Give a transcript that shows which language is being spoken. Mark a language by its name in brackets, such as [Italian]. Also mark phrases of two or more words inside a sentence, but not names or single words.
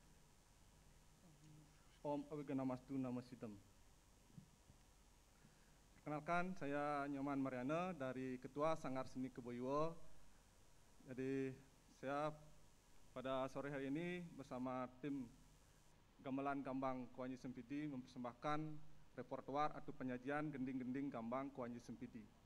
[Sanskrit] Om Awiganamastu Namasitam. [Indonesian] Perkenalkan, saya Nyoman Mariana dari Ketua Sanggar Seni Keboiwo. Jadi saya pada sore hari ini bersama tim Gamelan Gambang Kuanyi Sempidi mempersembahkan repertoar atau penyajian gending-gending Gambang Kuanyi Sempidi.